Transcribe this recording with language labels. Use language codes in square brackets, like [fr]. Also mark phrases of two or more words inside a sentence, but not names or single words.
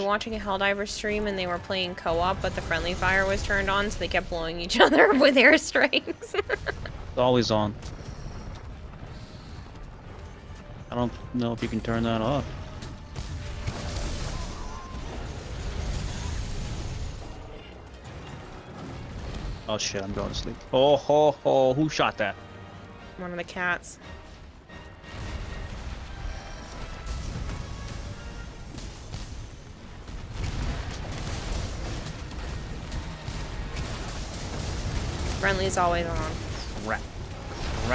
[en] watching a Helldiver stream and they were playing co-op, but the friendly fire was turned on, so they kept blowing each other with airstrikes. It's always on. I don't know if you can turn that off. Oh shit, I'm going to sleep. Oh ho ho, who shot that? One of the cats. Friendly's always on. Crap. Crap.